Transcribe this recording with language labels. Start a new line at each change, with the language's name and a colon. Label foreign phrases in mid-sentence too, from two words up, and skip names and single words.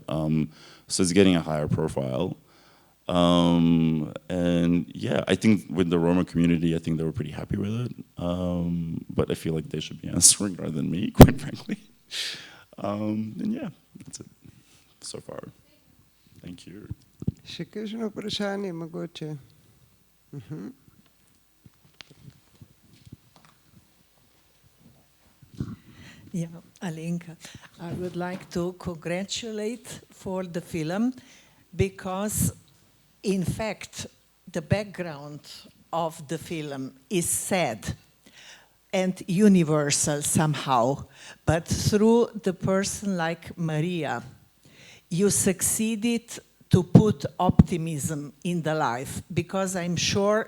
English: So it's getting a higher profile. And yeah, I think with the Roma community, I think they were pretty happy with it. But I feel like they should be answering rather than me, quite frankly. And yeah, that's it so far. Thank you.
Slovenian: Še kakšno vprašanje mogoče?
English: Yeah, Alenka, I would like to congratulate for the film, because in fact the background of the film is sad and universal somehow, but through the person like Maria, you succeeded to put optimism in the life, because I'm sure